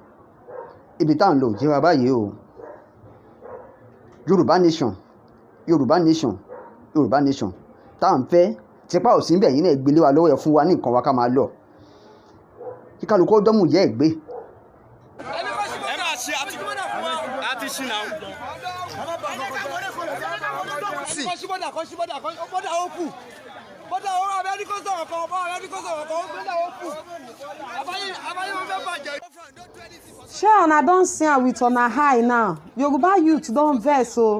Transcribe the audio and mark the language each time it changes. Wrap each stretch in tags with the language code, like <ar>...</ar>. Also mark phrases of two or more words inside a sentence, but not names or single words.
<yo>Ibi tá à ń lọ ò jẹ́ wa báyìí o. Yorùbá nation, Yorùbá nation, Yorùbá nation tá à ń fẹ́, tipa ò sí ń bẹ̀ yín náà gbélé wa lọ́wọ́ ẹ̀ fún wa ní nǹkan wa ká máa lọ. Kí kálukú dọ́mù yẹ́ ẹ̀ gbé. Ẹ máa ṣe àti ṣì náà.</yo> <pcm>Shey una don see am with una eye now. Yoruba youth don vex o.</pcm>